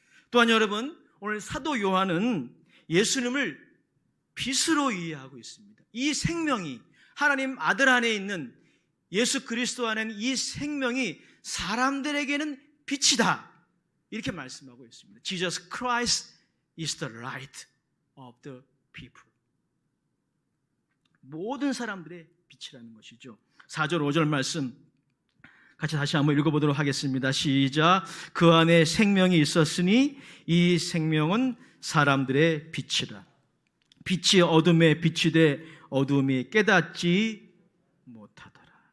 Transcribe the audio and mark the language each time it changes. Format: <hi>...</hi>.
<ko>또한 여러분, 오늘 사도 요한은 예수님을 빛으로 이해하고 있습니다. 이 생명이, 하나님 아들 안에 있는 예수 그리스도 안에는 이 생명이 사람들에게는 빛이다, 이렇게 말씀하고 있습니다.</ko> <en>Jesus Christ is the light of the people.</en> <ko>모든 사람들의 빛이라는 것이죠. 4절 5절 말씀 같이 다시 한번 읽어보도록 하겠습니다. 시작. 그 안에 생명이 있었으니 이 생명은 사람들의 빛이라. 빛이 어둠에 빛이 돼 어둠이 깨닫지 못하더라.</ko>